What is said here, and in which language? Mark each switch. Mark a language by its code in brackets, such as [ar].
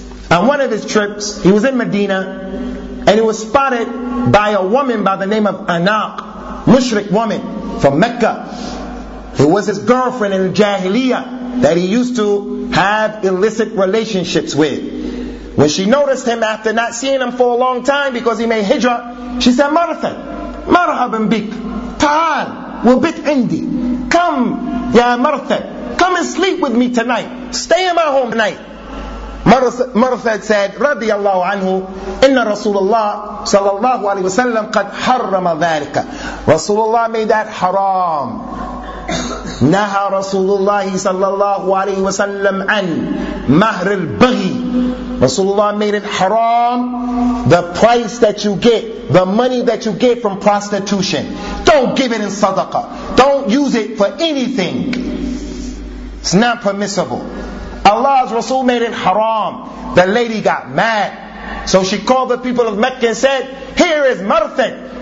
[en] On one of his trips, he was in Medina, and he was spotted by a woman by the name of Anaq, mushrik woman from Mecca, who was his girlfriend in Jahiliyyah that he used to have illicit relationships with. When she noticed him after not seeing him for a long time because he made hijrah, She said, [ar] Martha, marhaban bik. Ta'al, wabit indi. [en] Come, ya Martha, come and sleep with me tonight. Stay in my home tonight. Martha said, [ar] رضي الله عنه, إن رسول الله صلى الله عليه وسلم قد حرم ذلك. [en] رسول الله made that haram. [ar] نهى رسول الله صلى الله عليه وسلم عن مهر البغي. [en] Rasulullah made it haram, the price that you get, the money that you get from prostitution. Don't give it in sadaqah. Don't use it for anything. It's not permissible. Allah's Rasul made it haram. The lady got mad. So she called the people of Mecca and said, here is Marthan.